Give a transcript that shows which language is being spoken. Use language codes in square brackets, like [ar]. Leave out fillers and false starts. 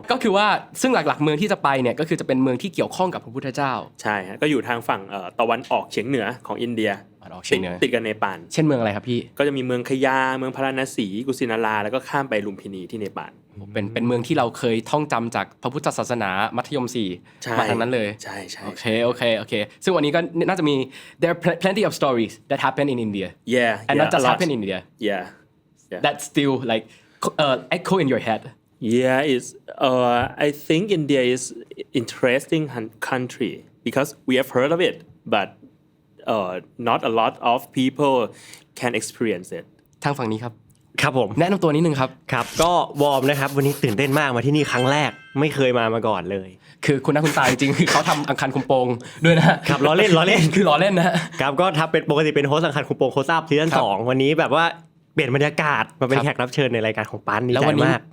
[th] ก็คือว่าซึ่งหลักๆเมืองที่จะไปเนี่ยก็คือจะเป็นเมืองที่เกี่ยวข้องกับพระพุทธเจ้า ใช่ฮะก็อยู่ทางฝั่งตะวันออกเฉียงเหนือของอินเดียติดกับเนปาล เช่นเมืองอะไรครับพี่ ก็จะมีเมืองขยาเมืองพาราณสีกุสินาราแล้วก็ข้ามไปลุมพินีที่เนปาล เป็นเมืองที่เราเคยท่องจำจากพระพุทธศาสนามัธยม4มาทางนั้นเลย ใช่ๆ โอเคซึ่งวันนี้ก็น่าจะมี [en] there are plenty of stories that happen in India and not just happen in India that still like echo in your head it's I think India is interesting country because we have heard of it but not a lot of people can experience it [th] ทางฝั่งนี้ครับ ครับผม แนะนำตัวนิดนึงครับ ก็วอร์มนะครับวันนี้ตื่นเต้นมากมาที่นี่ครั้งแรกไม่เคยมาก่อนเลย คือคุณหน้าคุณตาจริงๆคือเขาทำอังคารคุมโปงด้วยนะครับ ล้อเล่น คือล้อเล่นนะครับ ก็ทำเป็นปกติเป็นโฮสต์อังคารคุมโปงโคซาบซีซั่น2วันนี้แบบว่าเปลี่ยนบรรยากาศมาเป็นแขกรับเชิญในรายการของปั้นนี่ใจมาก